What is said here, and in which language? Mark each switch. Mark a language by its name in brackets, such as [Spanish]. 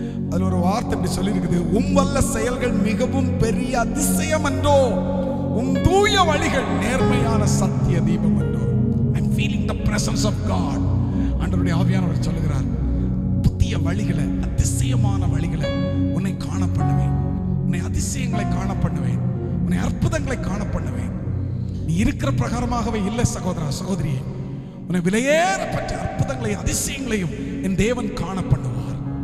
[Tamil] அதுல ஒரு வார்த்தை இப்படி சொல்லி இருக்குது, வல்ல செயல்கள் மிகவும் பெரிய அதிசயம் என்றோ, தூய வழிகள் நேர்மையான சத்திய தீபம் என்றோ. [English] I'm feeling the presence of God. [Tamil] ஆண்டவருடைய ஆவியானவர் சொல்லுகிறார், புதிய வழிகளை, அதிசயமான வழிகளை உன்னை காண பண்ணுவேன், உன்னை அதிசயங்களை காண பண்ணுவேன், உன்னை அற்புதங்களை காண பண்ணுவேன். நீ இருக்கிற பிரகாரமாகவே இல்லை சகோதரா, சகோதரியே. உன்னை விலையேறப்பட்ட அற்புதங்களையும் அதிசயங்களையும் என் தேவன் காண பண்ணுவார்.